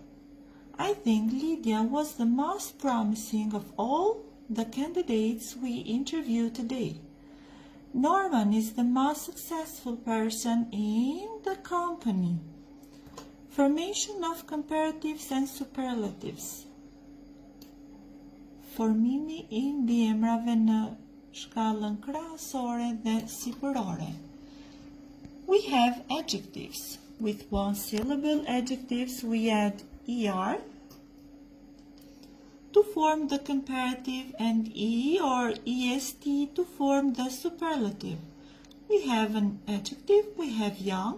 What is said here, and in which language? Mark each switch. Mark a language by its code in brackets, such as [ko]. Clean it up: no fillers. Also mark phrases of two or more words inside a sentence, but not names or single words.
[en] I think Lydia was the most promising of all the candidates we interviewed today. Norman is the most successful person in the company. Formation of comparatives and superlatives. [sq] Formimi I mbiemrave në shkallën krahasore dhe sipërore. [en] We have adjectives. With one-syllable adjectives, we add er to form the comparative and e or est to form the superlative. We have an adjective. We have young.